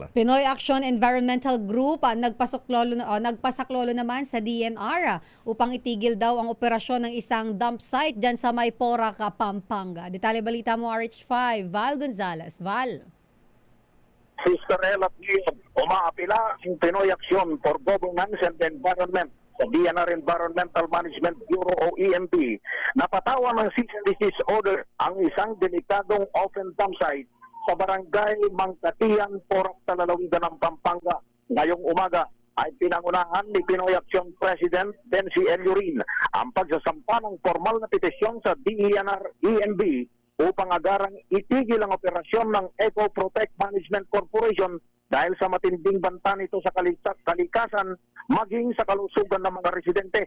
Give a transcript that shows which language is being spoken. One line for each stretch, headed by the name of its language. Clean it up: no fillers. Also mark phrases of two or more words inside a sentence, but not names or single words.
Filipino: Pinoy Action Environmental Group nagpasaklolo naman sa DNR upang itigil daw ang operasyon ng isang
English: dump site
Filipino: dyan sa may Porac, Pampanga. Detalye balita mo, RH5, Val Gonzales. Val. Sister Ella Piyod, umaapila ang Pinoy Action for Governance and Environment sa DNR Environmental Management Bureau o EMB, napatawan ng
English: cease and desist order
Filipino: ang isang delikadong
English: open dump site
Filipino: sa barangay Mangkatian, Porac, Lalawigan ng Pampanga. Ngayong umaga ay pinangunahan ni Pinoy Action President Bensi Eleurin ang pagsasampa ng formal na petisyon sa DNR EMB upang agarang itigil ang operasyon ng Eco Protect Management Corporation dahil sa matinding banta nito sa kalikasan maging sa kalusugan ng mga residente.